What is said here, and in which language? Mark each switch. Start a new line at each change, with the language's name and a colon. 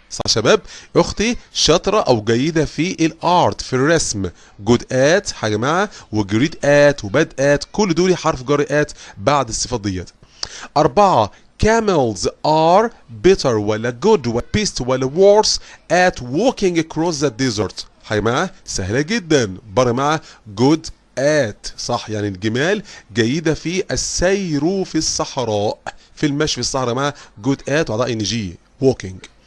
Arabic: صح يا شباب؟ اختي شاطره او جيده في الارت في الرسم.
English: good at
Arabic: يا جماعه وجريد at وباد at كل دول حرف جر at بعد الصفات ديت.
English: 4 camels are better
Arabic: ولا
English: good ولا best ولا worse at walking across the desert.
Arabic: يا جماعه سهله جدا بره مع
English: good at.
Arabic: صح يعني الجمال جيدة في السير في الصحراء في المشي في الصحراء مع
English: good at
Arabic: وعضاء ing
English: walking.